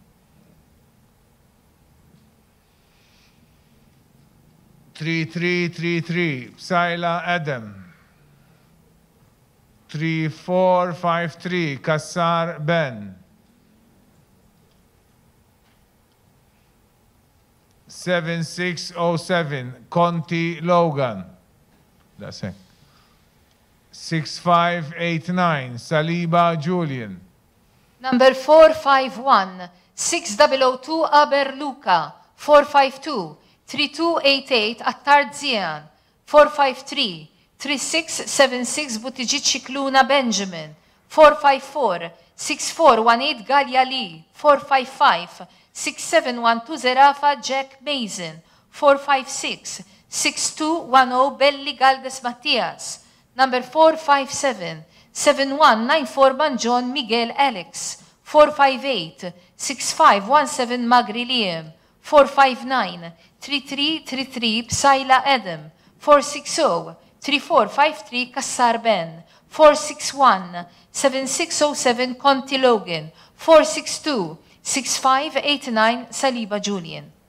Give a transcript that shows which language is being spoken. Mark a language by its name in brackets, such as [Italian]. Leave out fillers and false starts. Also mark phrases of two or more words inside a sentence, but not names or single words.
[English] 3333 Psaila Adam. 3453 Kassar Ben. 7607 Conti Logan. That's it. 6589 Saliba Julian. Number 451, 6002 Aber Luca, 452, 3288 at-tal-Għażla, 453, 3676 Butiġiċ Xikluna Benjamin, 454, 6418 Galja Lee, 455, 6712 Zerafa Jack Mason, 456, 6210 Belli Galdes Mattias, number 457, 7194 Manjon Miguel Alex, 458, 6517 Magri Liam, 459, 3333 Psajla Adam, 460, 3453 Kassar Ben, 461, 7607 Conti Logan, 462, 6589 Saliba Julian.